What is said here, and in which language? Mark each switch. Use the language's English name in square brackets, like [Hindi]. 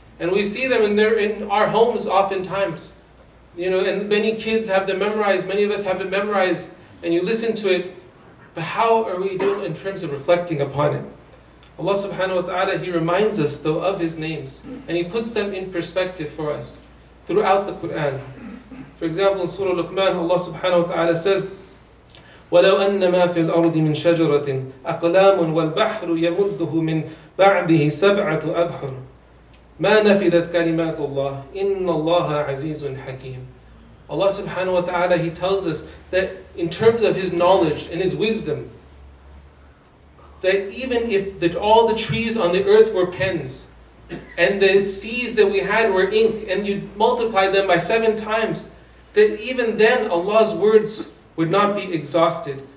[English] And we see them and they're in our homes oftentimes. And many kids have them memorized, many of us have it memorized, and you listen to it. But how are we doing in terms of reflecting upon it? Allah subhanahu wa ta'ala, He reminds us though of His names, and He puts them in perspective for us throughout the Quran. For example, in Surah Luqman, Allah subhanahu wa ta'ala says, [Arabic] وَلَوْ أَنَّ مَا فِي الْأَرْضِ مِنْ شَجَرَةٍ أَقْلَامٌ وَالْبَحْرُ يَمُدُّهُ مِنْ بَعْدِهِ سَبْعَةُ أَبْحُرٍ مَا نَفِذَتْ كَلِمَاتُ اللَّهِ إِنَّ اللَّهَ عَزِيزٌ حَكِيمٌ. [English] Allah subhanahu wa ta'ala, He tells us that in terms of His knowledge and His wisdom, that even if all the trees on the earth were pens, and the seas that we had were ink, and you multiply them by 7 times, that even then Allah's words would not be exhausted.